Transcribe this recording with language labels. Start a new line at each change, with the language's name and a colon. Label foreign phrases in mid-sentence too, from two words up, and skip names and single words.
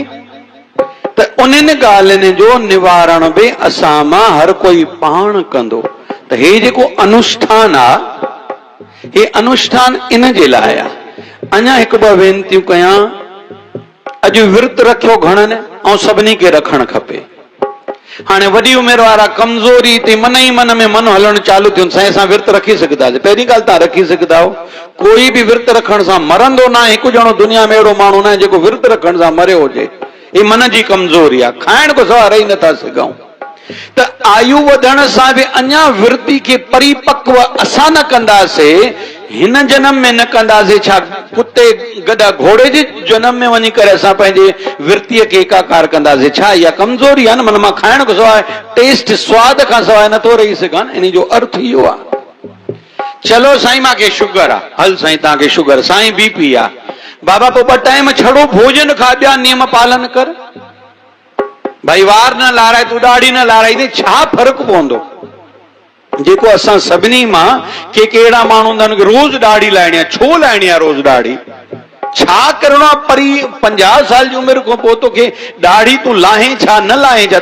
Sindhi: त उन्हनि ॻाल्हियुनि जो निवारण बि असां मां हर कोई पाण कंदो। त हे जेको अनुष्ठान आहे, हे अनुष्ठान इन जे लाइ आहे। अञा हिकु ॿ वेनतियूं कयां। अॼु विर्त रखियो घणनि, ऐं सभिनी खे रखणु खपे। हाणे वॾी उमिरि वारा कमज़ोरी ते मन ई मन में मन हलणु चालू थियो, साईं असां विर्त रखी सघंदासीं। पहिरीं ॻाल्हि तव्हां रखी सघंदा हो, कोई बि विर्त रखण सां मरंदो न आहे। हिकु ॼणो दुनिया में अहिड़ो माण्हू न आहे जेको विर्त रखण सां मरियो हुजे। ही मन जी कमज़ोरी आहे, खाइण खां सवाइ रही नथा सघूं। त आयु वधण सां बि अञा विर्ती खे परिपक्व असां न कंदासीं, हिन जन्म में न कंदासीं, छा कुते गॾा घोड़े जे जन्म में वञी करे असां पंहिंजे विर्तीअ खे एकाकार कंदासीं? छा इहा कमज़ोरी आहे न? मन मां खाइण खां सवाइ, टेस्ट स्वाद खां सवाइ नथो रही सघां। इन जो अर्थ इहो आहे। चलो साईं मूंखे शुगर आहे, हल साईं तव्हांखे शुगर, साईं बीपी आहे, बाबा पोइ 2 टाइम छड़ो भोजन खा, ॿिया नियम पालन कर। भाई वार न लाराए तूं ॾाढ़ी न लाराई, छा फ़र्क़ु पवंदो? जेको असां सभिनी मां के अहिड़ा माण्हू हूंदा आहिनि रोज़ ॾाढ़ी लाइणी आहे। छो लाइणी आहे रोज़ ॾाढ़ी? छा करिणो आहे? परी 50 साल जी उमिरि खां पोइ तोखे ॾाढ़ी तूं लाहे छा न लाहे छा?